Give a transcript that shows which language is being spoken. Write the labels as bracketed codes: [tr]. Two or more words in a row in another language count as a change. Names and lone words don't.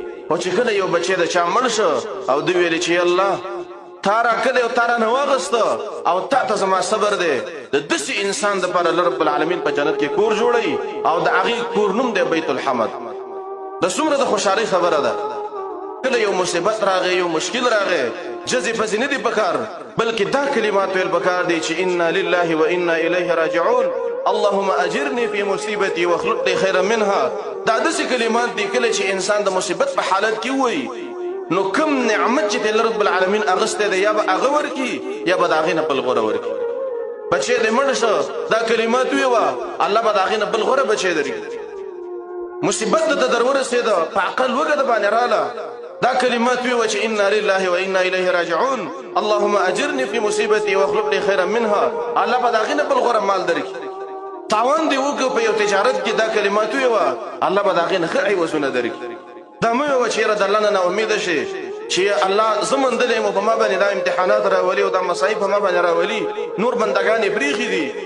[ps] خو چې کله یو بچی د چا مړ شو او دوی ویلې چې الله، تا را کړی او تا را نه واغسته او تا ته زما صبر دی، د داسې انسان دپاره الله [ar] رب العالمین [ps] په جنت کې کور جوړوي او د هغې کور نوم دی بیت الحمد. د څومره د خوشحالۍ خبره ده. کله یو مصیبت راغی، یو مشکل راغی، جزې پزې نه دي پکار، بلکې دا کلمات ویل پکار دي چې [ar] انا لله و انا الیه راجعون، اللهم اجرني فی مصیبتی واخلف لی خیرا منها. [ps] دا داسې کلمات دي، کله چې انسان د مصیبت په حالت کې وایي، نو کوم نعمت چې ته [ar] رب العالمین [ps] اغستی دی، یا به هغه ورکي، یا به د هغې نه بل غوره ورکي. بچی دې مړ شه، دا کلمات ویوه، الله به د هغې نه بل غوره بچی درکړي. مصیبت د ده در ورسېده، په عقل وږه د باندې راله، دا کلمات ویوه چې [ar] انا لله و انا الیه راجعون، اللهم اجرني فی مصیبتی واخلف لی خیرا منها، [ps] الله به د هغې نه بل غوره مال درکړي. تاوان دې وکړو په یو تجارت کې، دا کلمات ویوه، الله به د هغې نه ښه عوضونه درکړي. دا مه ویوه چې یاره د الله نه ناامیده شي، چې الله زه موندلی یم، په ما باندې دا امتحانات راولي او دا مصایب په ما باندې راولي، نور بندګان یې پرېښي دي.